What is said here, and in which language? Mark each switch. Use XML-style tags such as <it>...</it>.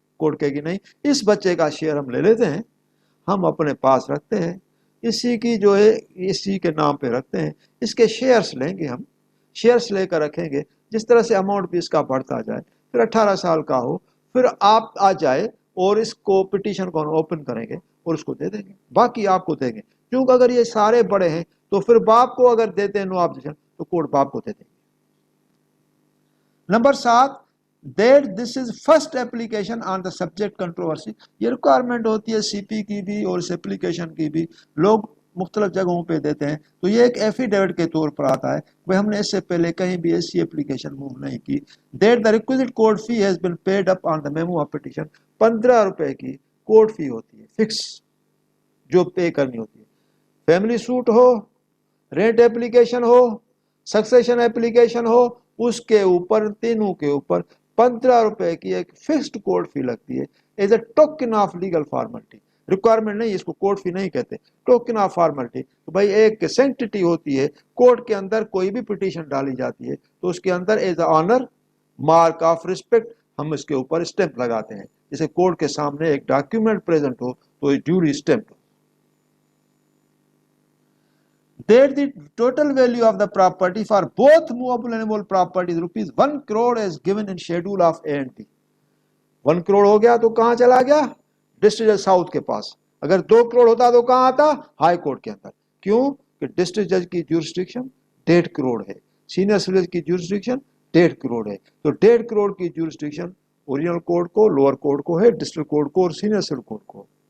<ur>Court کہے گی نہیں، اس بچے کا شیئر ہم لے لیتے ہیں، ہم اپنے پاس رکھتے ہیں، اسی کی جو ہے اسی کے نام پہ رکھتے ہیں، اس کے شیئرز لیں گے، ہم شیئرز لے کر رکھیں گے، جس طرح سے اماؤنٹ بھی اس کا بڑھتا جائے، پھر 18 سال کا ہو پھر آپ آ جائے اور اس کو پٹیشن کو اوپن کریں گے اور اس کو دے دیں گے، باقی آپ کو دیں گے. کیونکہ اگر یہ سارے بڑے ہیں تو پھر باپ کو اگر دیتے ہیں نو آبجیکشن تو کورٹ باپ کو دے دیں گے. Number 7</ur> <en>that this is first application on the subject controversy.</en> <ur>یہ ریکوائرمنٹ ہوتی ہے سی پی کی بھی اور اس اپلیکیشن کی بھی، لوگ مختلف جگہوں پہ دیتے ہیں، تو یہ ایک ایفیڈیوٹ کے طور پر آتا ہے کہ ہم نے اس سے پہلے کہیں بھی ایسی اپلیکیشن موو نہیں کی.</ur> <en>that the requisite court fee has been paid up on the memo of petition.</en> <ur>15 روپے کی کورٹ فی ہوتی ہے فکس جو پے کرنی ہوتی ہے. فیملی سوٹ ہو، رینٹ اپلیکیشن ہو، سکسیشن اپلیکیشن ہو، اس کے اوپر تینوں کے اوپر 15 روپے کی ایک فکسڈ کورٹ فی لگتی ہے as a token of legal formality. Requirement نہیں، اس کو کورٹ فی نہیں کہتے، ٹوکن آف فارملٹی. بھائی ایک سینکٹیٹی ہوتی ہے، کورٹ کے اندر کوئی بھی پٹیشن ڈالی جاتی ہے تو اس کے اندر as a honour mark of respect ہم اس کے اوپر اسٹیمپ لگاتے ہیں. جیسے کورٹ کے سامنے ایک ڈاکیومنٹ پریزنٹ ہو تو duly stamp.</ur> <en>That the total value of the property for both movable and immovable properties rupees 1 crore is given in schedule of A and B.</en> <ur>1 crore ہو گیا تو کہاں چلا گیا؟ ڈسٹرکٹ جج ساؤتھ کے پاس. اگر 2 کروڑ ہوتا تو کہاں آتا؟ ہائی کورٹ کے اندر. کیوں کہ ڈسٹرکٹ جج کی جورسڈکشن 1.5 کروڑ ہے، سینئر سول جج کی جورسڈکشن 1.5 کروڑ ہے. تو 1.5 کروڑ کی جورسڈکشن اوریجنل کورٹ کو، لوور کورٹ کو ہے، ڈسٹرکٹ کورٹ کو اور سینئر سول کورٹ کو.</ur>